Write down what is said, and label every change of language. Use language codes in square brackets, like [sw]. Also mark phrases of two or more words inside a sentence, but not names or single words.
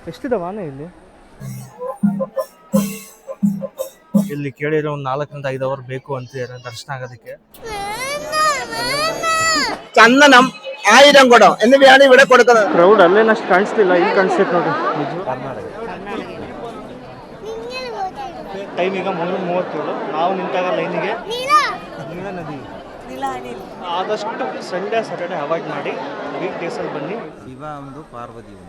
[kn] ಎಷ್ಟಿದಾವ ಆನೆ ಇಲ್ಲಿ? ಇಲ್ಲಿ ಕೇಳಿರೋ ಒಂದು 4ರಿಂದ 5 ಅವರ್ ಬೇಕು ಅಂತಿದ್ದಾರೆ ದರ್ಶನ ಆಗೋದಕ್ಕೆ. [ml] ചന്ദനം 1000 കുടം എന്നിവയാണ് ഇവിടെ കൊടുക്കുന്നത്. [kn] ಕ್ರೌಡ್ ಅಲ್ಲೇನಷ್ಟು ಕಾಣಿಸ್ತಿಲ್ಲ, ಇಲ್ಲಿ ಕಾಣಿಸ್ತೈತೆ ನೋಡಿ. ಟೈಮ್ ಈಗ 3:37. ನಾವು ನಿಂತಾಗ ಲೈನಿಗೆ ನೀಲಾ ನದಿ. ಆದಷ್ಟು [en] Sunday Saturday avoid [kn] ಮಾಡಿ, [en] week days [kn] ಬನ್ನಿ. ಶಿವ ಒಂದು ಪಾರ್ವತಿ ಒಂದು.